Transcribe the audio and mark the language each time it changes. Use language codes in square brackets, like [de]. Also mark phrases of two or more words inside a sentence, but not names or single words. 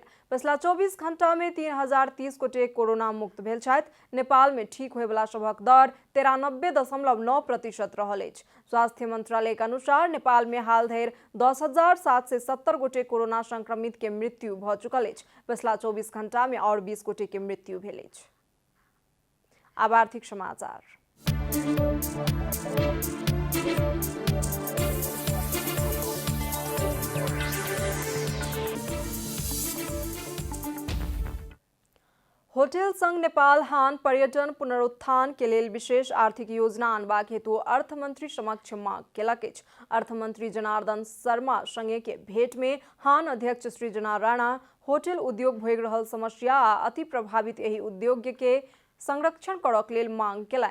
[mai] पिछला 24 घंटा में 3030 गोटे कोरोना मुक्त भेल छथि। नेपाल में ठीक होय वाला सभक दर 93.9% रहल अछि। स्वास्थ्य मंत्रालय के अनुसार नेपाल में हाल धरि 10,770 गोटे कोरोना संक्रमित के मृत्यु भ चुकल अछि। पिछला 24 घंटा में और 20 गोटे के मृत्यु भेल अछि। अब आर्थिक समाचार। होटल संघ नेपाल हान पर्यटन पुनरुत्थान के लेल विशेष आर्थिक योजना आनबाक हेतु अर्थमंत्री समक्ष मांग केलक अछि। अर्थमंत्री जनार्दन शर्मा संगे के भेंट में हान अध्यक्ष सृजना राणा होटल उद्योग भोग रहल समस्या आ अति प्रभावित एही उद्योग के संरक्षण करक लेल मांग केलनि।